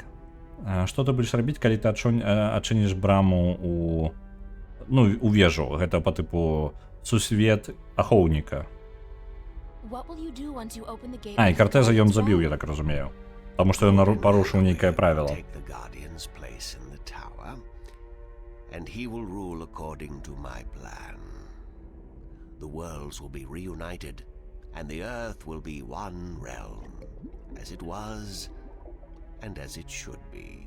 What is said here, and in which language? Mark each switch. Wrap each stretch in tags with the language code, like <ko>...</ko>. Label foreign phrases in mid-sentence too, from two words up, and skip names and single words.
<be>Што ты будзеш рабіць, калі ты адчыніш браму у вежу, гэта па тыпу сусвет ахоўніка. І Кортеза ён забіў, я так разумею. Таму што ён парушыў нейкае правіла.</be> <en>And he will rule according to my plan. The worlds will be reunited, and the earth will be one realm, as it was, and as it should be.</en>